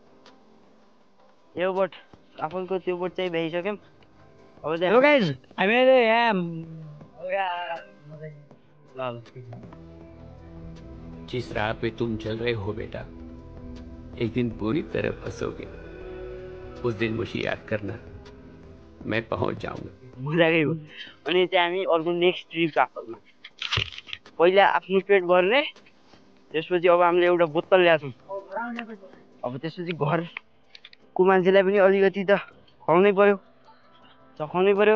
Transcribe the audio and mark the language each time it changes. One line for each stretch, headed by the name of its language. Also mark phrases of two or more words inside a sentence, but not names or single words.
Nepali: यो बोट काफलको त्यो बोट चाहिँ भ्याइसक्यौँ। अब चाहिँ गाइस हामीले यहाँ
Hindi: जिस राह पे तुम चल रहे हो बेटा, एक दिन पूरी तरह फंसोगे। उस दिन मुझे याद करना, मैं पहुंच जाऊंगा।
Nepali: मजाकै हो। अनि चाहिँ हामी अर्को
English: next trip
Nepali: काफलमा पहिला आफ्नो पेट भर्ने। त्यसपछि अब हामीले एउटा बोतल ल्याएको छौँ। अब त्यसपछि घरको मान्छेलाई पनि अलिकति त खुवाउनै पर्यो चखाउनै पर्यो।